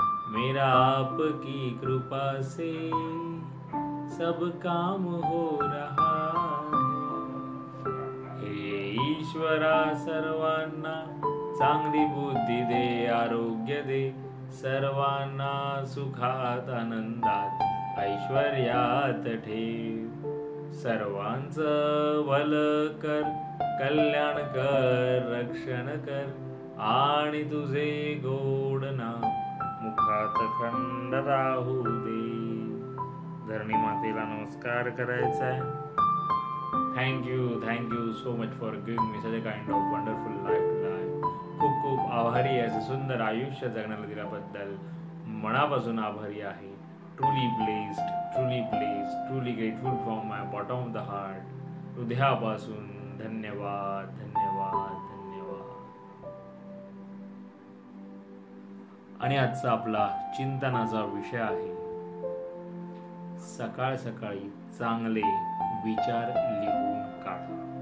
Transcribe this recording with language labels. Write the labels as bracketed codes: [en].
[hi] मेरा आपकी कृपा से सब काम हो रहा है. [mr] हे ईश्वरा सर्वांना चांगली बुद्धी दे, आरोग्य दे, सर्वांना सुखात आनंदात ऐश्वर्यात ठेव. सर्वांचं भल कर, कल्याण कर, रक्षण कर, आणि तुझे गोड नाम मुखात खंड राहू दे. धरणी मातेला नमस्कार करायचा आहे. [en] Thank you so much for giving me such a kind of wonderful life to life. [mr] खूप खूप आभारी आहे. सुंदर आयुष्य जगण्याला दिल्याबद्दल मनापासून आभारी आहे. [en] Truly blessed, truly grateful from my bottom of the heart. [mr] हृदयापासून धन्यवाद धन्यवाद धन्यवाद. आणि आजचा आपला चिंतनाचा विषय आहे सकाळ सकाळी चांगले विचार लिहून काढा.